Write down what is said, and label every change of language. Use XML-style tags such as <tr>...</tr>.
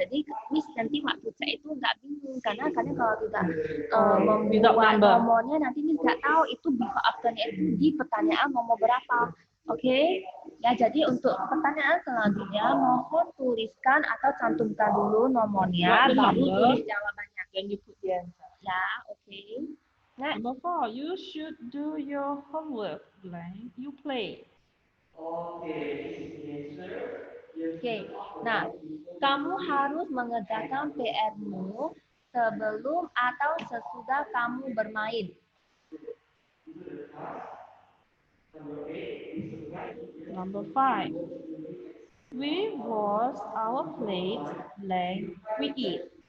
<id>Jadi Miss nanti waktu cek itu nggak bingung, karena kalian kalau tidak membuat nomornya, nanti Miss nggak tahu itu before after-nya itu di pertanyaan nomor berapa. Oke, ya jadi untuk pertanyaan selanjutnya mohon tuliskan atau cantumkan dulu nomornya, baru tulis jawabannya.</id> <en>Then you put the answer. Ya, oke. Next. Number 4, you should do your homework blank. You play.</en> <id>Oke, nah kamu harus mengerjakan PR-mu sebelum atau sesudah kamu bermain.</id> <en>Number 5. We wash our plate blank. We eat.</en>